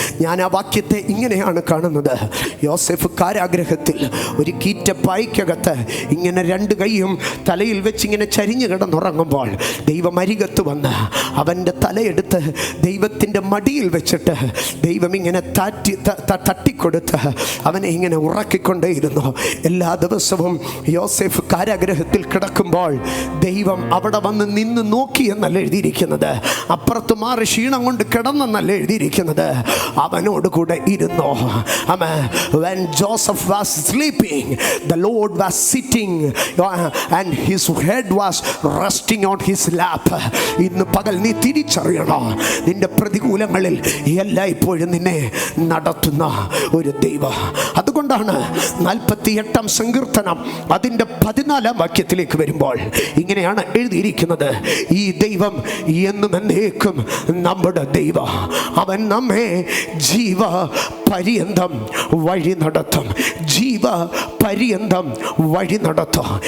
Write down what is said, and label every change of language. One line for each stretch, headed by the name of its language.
Malayalam: ഞാൻ ആ വാക്യത്തെ ഇങ്ങനെയാണ് കാണുന്നത്. യോസേഫ് കാരാഗ്രഹത്തിൽ ഒരു കീറ്റപ്പായ്ക്കകത്ത് ഇങ്ങനെ 2 കൈയും തലയിൽ വെച്ച് ഇങ്ങനെ ചരിഞ്ഞു കിടന്നുറങ്ങുമ്പോൾ ദൈവം അരികത്ത് വന്ന് അവൻ്റെ തലയെടുത്ത് ദൈവത്തിൻ്റെ മടിയിൽ വെച്ചിട്ട് ദൈവം ഇങ്ങനെ തട്ടിക്കൊടുത്ത് അവനെ ഇങ്ങനെ ഉറക്കിക്കൊണ്ടേയിരുന്നു. എല്ലാ ദിവസവും യോസേഫ് കാരാഗ്രഹത്തിൽ കിടക്കുമ്പോൾ ദൈവം അവിടെ വന്ന് നിന്ന് നോക്കി എന്നല്ല എഴുതിയിരിക്കുന്നത്, അപ്പുറത്ത് മാറി ക്ഷീണം കൊണ്ട് കിടന്നെന്നല്ല എഴുതിയിരിക്കുന്നത്, അവനോട് കൂടെ ഇരുന്നു.
English: When Joseph was sleeping, the Lord was sitting and his head was resting on his lap.
Malayalam: ഇന്ന് പകൽ നീ തിരിച്ചറിയണം, നിന്റെ പ്രതികൂലങ്ങളിൽ എല്ലായ്പ്പോഴും നിന്നെ നടത്തുന്ന ഒരു ദൈവം. അതുകൊണ്ടാണ് 48-ാം സങ്കീർത്തനം അതിൻ്റെ 14-ാം വാക്യത്തിലേക്ക് വരുമ്പോൾ ഇങ്ങനെയാണ് എഴുതിയിരിക്കുന്നത്: ഈ ദൈവം എന്നും എന്നേക്കും നമ്മുടെ ദൈവം, അവൻ നമ്മെ ജീവ പര്യന്തം വഴി നടത്തും, ജീവ പര്യന്തം വഴി നടത്തും.